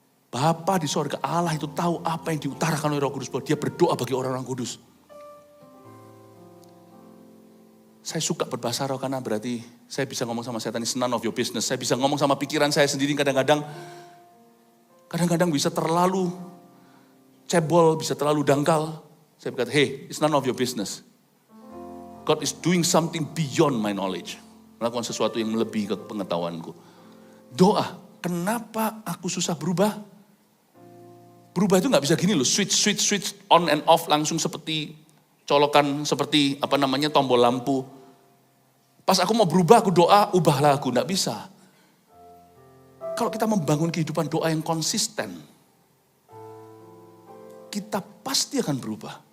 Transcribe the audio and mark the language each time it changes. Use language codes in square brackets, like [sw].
[id] Bapa di sorga, Allah itu tahu apa yang diutarakan oleh Roh Kudus, bahwa dia berdoa bagi orang-orang kudus. Saya suka berbahasa roh karena berarti saya bisa ngomong sama setan, [en] it's none of your business. [id] Saya bisa ngomong sama pikiran saya sendiri kadang-kadang bisa terlalu cebol, bisa terlalu dangkal. Saya berkata, [en] hey, it's none of your business. God is doing something beyond my knowledge. [id] Melakukan sesuatu yang melebihi ke pengetahuanku. Doa, kenapa aku susah berubah? Berubah itu gak bisa gini loh, [en] switch on and off [id] langsung seperti colokan, seperti tombol lampu. Pas aku mau berubah, aku doa, ubahlah aku. Gak bisa. Kalau kita membangun kehidupan doa yang konsisten, kita pasti akan berubah.